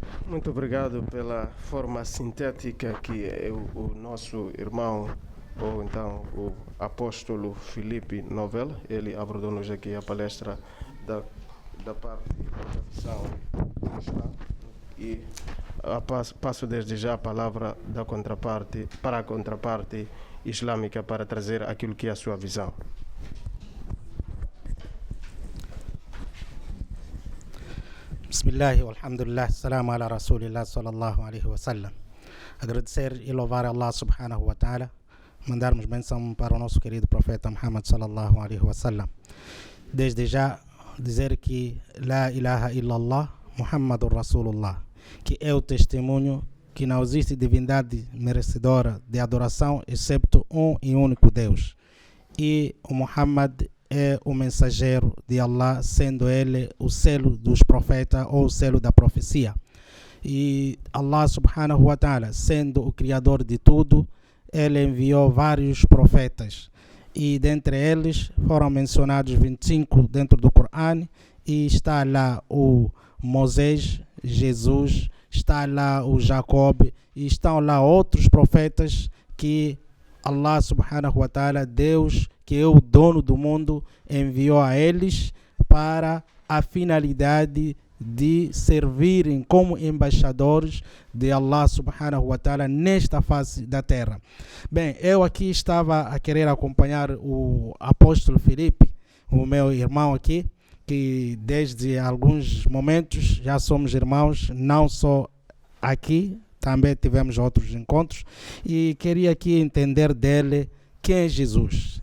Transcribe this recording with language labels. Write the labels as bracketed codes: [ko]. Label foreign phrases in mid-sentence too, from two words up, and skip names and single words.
[pt] Muito obrigado pela forma sintética que o nosso irmão, ou então o apóstolo Filipe Novella, ele abordou-nos aqui a palestra da parte da visão cristã. E passo desde já a palavra da contraparte, para a contraparte islâmica, para trazer aquilo que é a sua visão. [ar] بسم الله الحمد لله السلام على رسول الله صلى الله عليه وسلم. [pt] Agradecer e louvar a [ar] الله سبحانه وتعالى, [pt] mandarmos bênção para o nosso querido profeta Muhammad [ar] صلى الله عليه وسلم. [pt] Desde já dizer que [ar] لا إله إلا الله محمد رسول الله, [pt] que é o testemunho que não existe divindade merecedora de adoração excepto um e único Deus. E o Muhammad é o mensageiro de Allah, sendo ele o selo dos profetas ou o selo da profecia. E [ar] الله سبحانه وتعالى, [pt] sendo o criador de tudo, ele enviou vários profetas. E dentre eles foram mencionados 25 dentro do Corão. E está lá o Moisés, Jesus, está lá o Jacob, e estão lá outros profetas que [ar] الله سبحانه وتعالى, [pt] Deus, que é o dono do mundo, enviou a eles para a finalidade de servirem como embaixadores de [ar] الله سبحانه وتعالى [pt] nesta face da terra. Bem, eu aqui estava a querer acompanhar o apóstolo Filipe, o meu irmão aqui, que desde alguns momentos já somos irmãos, não só aqui, também tivemos outros encontros, e queria aqui entender dele quem é Jesus.